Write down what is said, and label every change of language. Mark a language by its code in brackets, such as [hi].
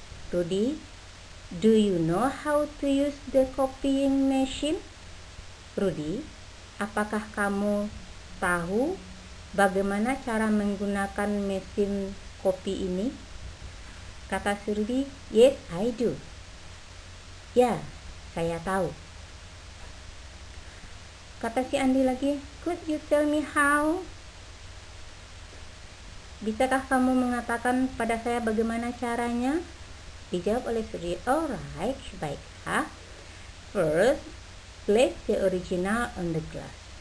[en] Rudy, do you know how to use the copying machine? [id] Rudy, apakah kamu tahu bagaimana cara menggunakan mesin kopi ini? Kata si Rudy, [en] yes, I do. [id] Ya, saya tahu. Kata si Andi lagi, [en] could you tell me how? [id] Bisakah kamu mengatakan pada saya bagaimana caranya? Dijawab oleh si Rudy, alright, baiklah. [en] First, place the original on the glass.